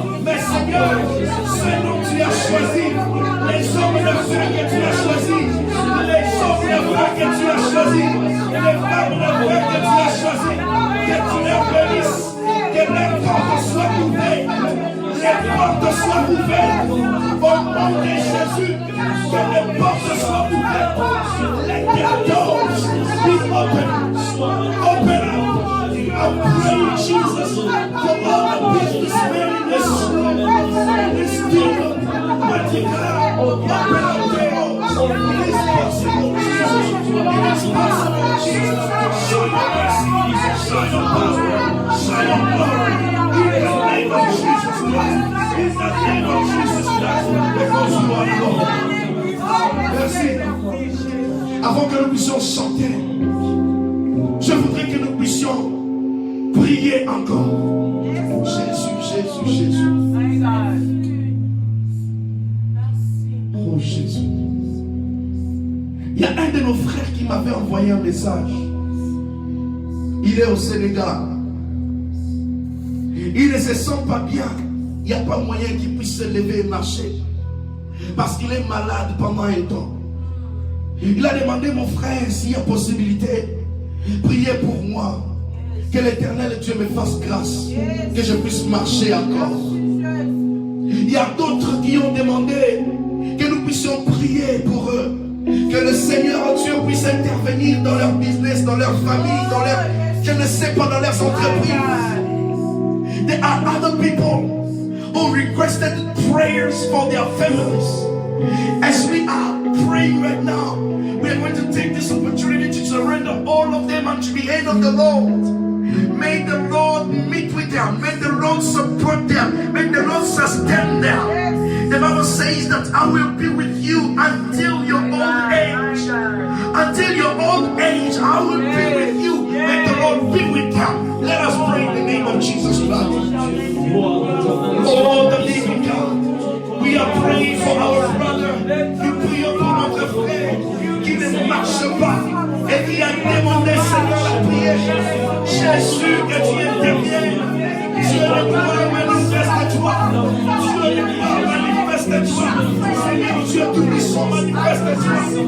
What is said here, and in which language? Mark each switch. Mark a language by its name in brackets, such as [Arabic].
[French] Mais Seigneur, ce dont tu as choisi, les hommes d'affaires que tu as choisis, les hommes d'affaires que tu as choisis, les femmes d'affaires que tu as choisis, que tu les bénisses, que les portes soient ouvertes, les portes soient ouvertes, au nom de Jésus, que les portes soient ouvertes, [English] let the doors be open, open up. I pray, Jesus, for all the businessmen in this kingdom, mighty God, open up the doors. It is possible, Jesus. It is possible, Jesus. Show your mercy, show your power, show your glory. In the name of Jesus Christ. In the name of Jesus Christ. Because you are Lord. [French] Merci. Avant que nous puissions chanter, je voudrais que nous puissions prier encore. Jésus, Jésus, Jésus. Oh Jésus. Il y a un de nos frères qui m'avait envoyé un message. Il est au Sénégal. Il ne se sent pas bien. Il n'y a pas moyen qu'il puisse se lever et marcher. Parce qu'il est malade pendant un temps. Il a demandé, mon frère, s'il y a possibilité, priez pour moi. Que l'Éternel Dieu me fasse grâce. Que je puisse marcher encore. Il y a d'autres qui ont demandé que nous puissions prier pour eux. Que le Seigneur Dieu puisse intervenir dans leur business, dans leur famille, dans leur, je ne sais pas, dans leurs entreprises. [English] There are other people who requested prayers for their families. As we are praying right now, we are going to take this opportunity to surrender all of them unto the hand of the Lord. May the Lord meet with them. May the Lord support them. May the Lord sustain them. The Bible says that I will be with you until your old age. Until your old age, I will be with you. May the Lord be with them. Let us pray in the name of Jesus Christ. Oh, the living God. We are praying for our brother. You [French] prie pour notre frère qui ne marche pas et qui a demandé Seigneur la prière. Jésus, que tu interviennes. Dieu de gloire, manifeste-toi. Dieu de gloire, manifeste-toi. Seigneur Dieu tout-puissant, manifeste-toi.